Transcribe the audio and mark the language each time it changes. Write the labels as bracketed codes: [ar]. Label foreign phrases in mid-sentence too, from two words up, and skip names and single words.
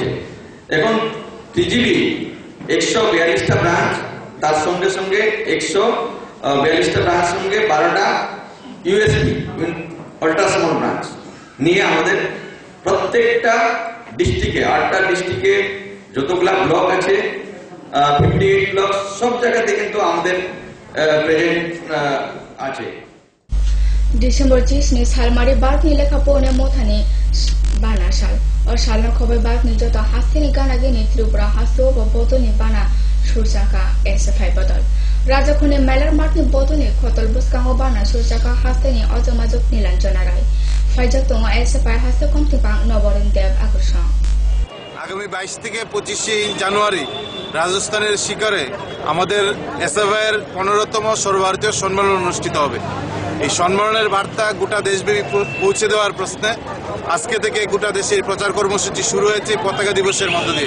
[bn] এখন টিজিবি 142টা ব্রাঞ্চ, তার সঙ্গে সঙ্গে 142টা ব্রাঞ্চ সঙ্গে 12টা [en] USP ultrasound branch [bn] নিয়ে আমাদের প্রত্যেকটা ডিস্ট্রিক্টে 8টা ডিস্ট্রিক্টে যতগুলা ব্লক আছে 58 ব্লক সব জায়গাতে কিন্তু আমাদের প্রেজেন্ট আছে। [trp] डिसेम्बर 30 नि सालमारि बाग नि लेखा पोने मोथानि बाना साल और सालना खबै बाग नि जता हास्तेनि गानागे नि त्रिपुरा हास्तो ब बोतोनि बाना सुरजाका एसएफआई बदल राजाखुने मेलर मार्टनि बोतोनि खतल बुस्काङो बाना सुरजाका हास्तेनि अजमाजक निलाञ्जना राय फाइजक दङ एसएफआई हास्तो कम्ति बाङ नबरेन देव आकर्षण। [bn] आगामी 22 থেকে 25 জানুয়ারি রাজস্থানের শিকারে আমাদের এসএফআইয়ের 15তম সর্বভারতীয় সম্মেলন অনুষ্ঠিত হবে। এই সম্মেলনের বার্তা গোটা দেশব্যাপী পৌঁছে দেওয়ার প্রশ্নে আজকে থেকে গোটা দেশে প্রচার কর্মসূচি শুরু হয়েছে পতাকা দিবসের মধ্য দিয়ে।